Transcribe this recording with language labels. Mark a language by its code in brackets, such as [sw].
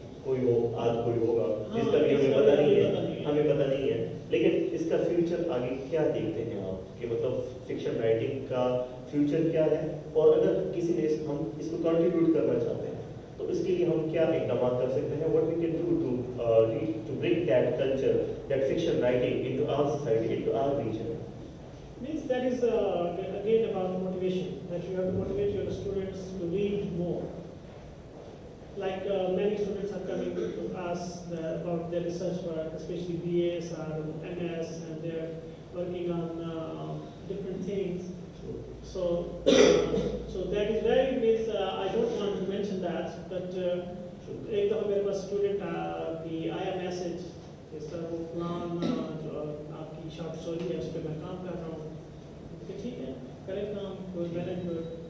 [ur] کوئی ہو, کوئی ہوگا جس کا بھی ہمیں پتہ نہیں ہے, لیکن اس کا فیوچر آگے کیا دیکھتے ہیں آپ کہ مطلب فکشن رائٹنگ کا فیوچر کیا ہے, اور اگر کسی نے ہم اس کو کنٹریبیوٹ کرنا چاہتے ہیں تو اس کے لیے ہم کیا اقدامات کر سکتے ہیں, [en] what we can do to bring that culture, that fiction writing into our society, into our region. Means that is again about motivation, that you have to motivate your students to read more. Like many students are coming to us about their research work, especially BAs or MS, and they're working on different things. So that is very means I don't want to mention that, [ur] but ایک دفعہ میرے پاس student کی آیا message اس طرح وہ فلان جو آپ کی شارٹ اسٹوری ہے اس پہ میں کام کر رہا ہوں, کہ ٹھیک ہے کریں کام, کوئی مینجمنٹ.